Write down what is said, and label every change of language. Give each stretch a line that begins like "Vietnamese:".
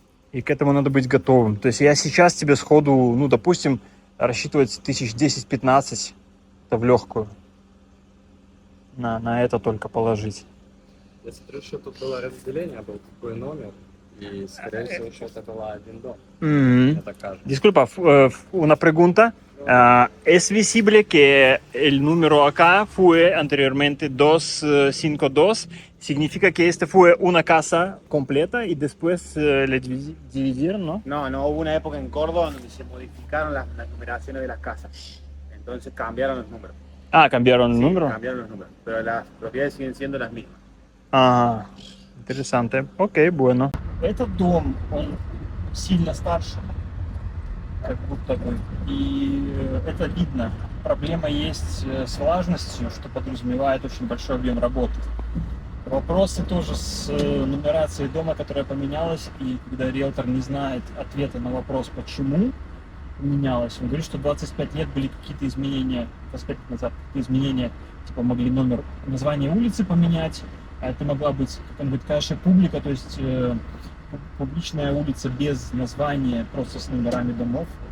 Russian: И к этому надо быть готовым. То есть я сейчас тебе сходу, ну, допустим, рассчитывать 10-15, это в легкую. На это только положить. Я смотрю, что тут было разделение, был такой номер, и, скорее всего, что это была один дом. Мне так кажется.
Spanish: Disculpa, una pregunta. ¿Es visible que el número acá fue anteriormente 252? ¿Significa que este fue una casa completa y después le dividieron, no? No, hubo una época en Córdoba donde se modificaron las numeraciones de las casas. Entonces cambiaron los números. Ah, cambiaron el Sí, número. cambiaron los números, pero las propiedades siguen siendo las mismas.
Russian: Ага, интересante. Окей, bueno. Этот дом, он сильно старше, как будто бы. И это видно. Проблема есть с влажностью, что подразумевает очень большой объем работы. Вопросы тоже с нумерацией дома, которая поменялась, и когда риэлтор не знает ответа на вопрос, почему поменялось, он говорит, что 25 лет были какие-то изменения, 25 лет назад какие-то изменения, типа могли название улицы поменять, а это могла быть, как он говорит, конечно, публика, то есть публичная улица без названия, просто с номерами домов.